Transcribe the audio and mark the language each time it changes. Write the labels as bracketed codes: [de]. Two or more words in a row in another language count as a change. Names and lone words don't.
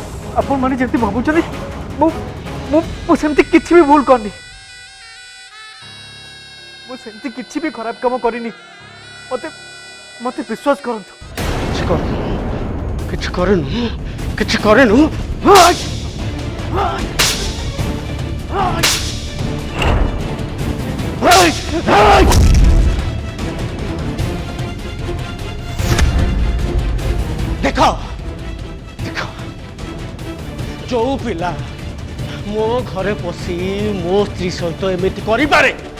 [or] ଆପଣ ମାନେ ଯେମିତି ଭାବୁଛନ୍ତି ମୁଁ ସେମିତି କିଛି ବି ଭୁଲ କରିନି। ମୁଁ ସେମିତି କିଛି ବି ଖରାପ କାମ କରିନି। ମତେ ମତେ ବିଶ୍ୱାସ କରନ୍ତୁ। କିଛି କରିନୁ କିଛି କରିନୁ। ଦେଖ ଦେଖ ଯୋ ପିଲା ମୋ ଘରେ ପଶି ମୋ ସ୍ତ୍ରୀ ସହିତ ଏମିତି କରେ